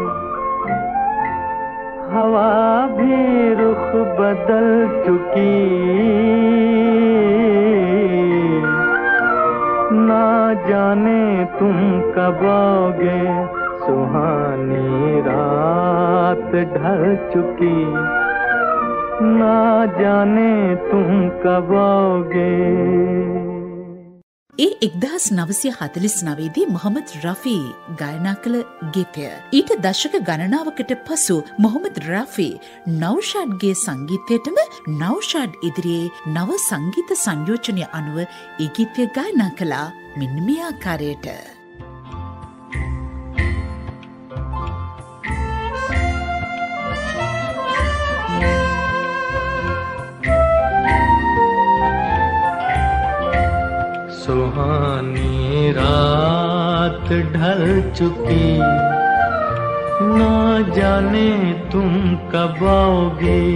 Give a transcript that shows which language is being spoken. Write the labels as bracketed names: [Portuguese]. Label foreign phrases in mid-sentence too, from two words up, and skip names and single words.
[Hindi] हवा भी रुख बदल चुकी, ना जाने तुम कब आओगे। सुहानी रात ढल चुकी, ना जाने तुम कब आओगे। [Sinhala] 1949 මොහමඩ් රෆී ගායනා කළ ගීතය. ඊට දශක ගණනාවකට පසු මොහමඩ් රෆී නෞෂාඩ්ගේ සංගීතයටම නෞෂාඩ් ඉදිරියේ නව සංගීත සංයෝජනය අනුව ඒ ගීතය ගායනා කළා මෙන්න මේ ආකාරයට. [Hindi] सुहानी रात ढल चुकी, ना जाने तुम कब आओगे।